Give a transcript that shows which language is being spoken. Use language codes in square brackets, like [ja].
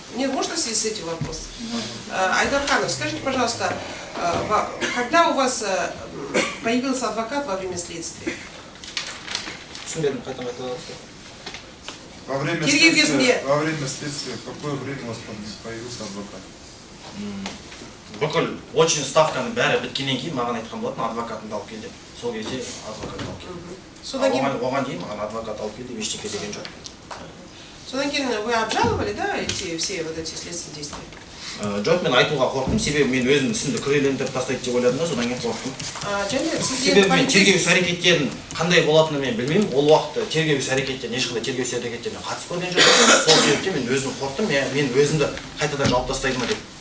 [ru] Нет, можно в связи с этим вопрос? Айдарханов, скажите, пожалуйста, когда у вас появился адвокат во время следствия? Во время следствия, какое время у вас появился адвокат? [kk] Бүкіл очень ставканы бәрі біткеннен кейін маған айтқан болатын, адвокатымды алып кел деп. Сол кезде адвокат алып кел. Оған дейін маған адвокат алып кел деп ештеңе деген жоқ. Содан кейін [ru] вы обжаловали, да, все вот эти следственные действия? [kk] Жоқ, мен айтуға қорқтым, себебі мен өзім ісімді күрелентіп тастайды деп ойладым да, содан кейін қорқтым. Себебі мен тергеу іс-әрекеттерін қандай болатынын мен білмеймін. Ол уақытта тергеу іс-әрекеттеріне, ешқандай тергеу іс-әрекеттеріне қатысып көрген жоқпын. Сол себептен мен өзім қорқтым, мен өзімді қайтадан жауып тастайды ма деп.